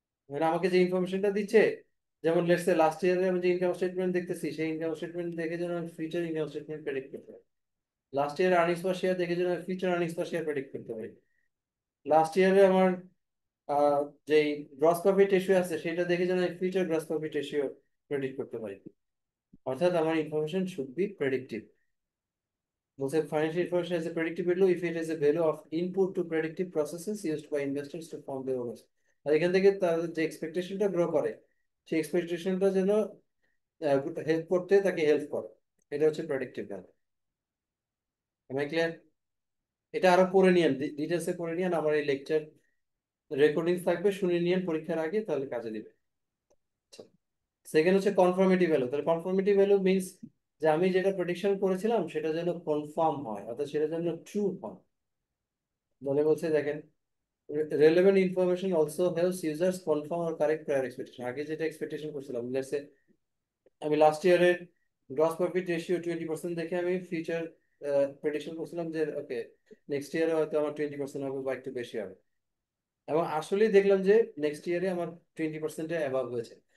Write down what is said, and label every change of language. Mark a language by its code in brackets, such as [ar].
[bn] মানে আমাকে যে ইনফরমেশনটা দিচ্ছে, যেমন লেটস সে লাস্ট ইয়ারে আমি যে ইনকাম স্টেটমেন্ট দেখতেছি, সেই ইনকাম স্টেটমেন্ট দেখে যেন আমি ফিউচার ইনকাম স্টেটমেন্ট প্রেডিক্ট করতে পারি। লাস্ট ইয়ার আর্নিংস পার শেয়ার দেখে যেন আমি ফিউচার আর্নিংস পার শেয়ার প্রেডিক্ট করতে পারি। লাস্ট ইয়ারে আমার যেই গ্রস প্রফিট রেশিও আছে সেটা দেখে যেন আমি future gross profit ratio predict করতে পারি। অর্থাৎ আমার ইনফরমেশন শুড বি প্রেডিক্টিভ। বলছে [en] financial information has a predictive value if it is a value of input to predictive processes used by investors to form their own. [bn] আর এখান থেকে তাদের যে এক্সপেকটেশনটা grow করে, সেই এক্সপেকটেশনটা যেন হেল্প করতে তাকে হেল্প করে, এটা হচ্ছে প্রেডিক্টিভ ভ্যালু। আমি ক্লিয়ার? এটা আরো পড়ে নিয়েন, ডিটেলসে পড়ে নিয়েন, আমার এই লেকচার রেকর্ডিং থাকবে, শুনে নিয়েন পরীক্ষার আগে, তাহলে কাজে দিবে। সেকেন্ড হচ্ছে কনফার্মিটি ভ্যালু। তাহলে কনফার্মিটি ভ্যালু মিনস যে আমি যেটা প্রেডিকশন করেছিলাম সেটা যেন কনফার্ম হয়, অর্থাৎ সেটা যেন ট্রু হয়। বলে বলছে দেখেন, [en] relevant information also helps users confirm or correct prior expectation। [bn] আগে যেটা এক্সপেকটেশন করছিলাম, লেটস সে আমি লাস্ট ইয়ারের গ্রস প্রফিট রেশিও 20% দেখে আমি ফিউচার প্রেডিকশন করছিলাম যে ওকে নেক্সট ইয়ারে হয়তো আমার 20% হবে বা একটু বেশি হবে, এবং আসলেই দেখলাম যে নেক্সট ইয়ারে আমার 20% অ্যাবাভ হয়েছে।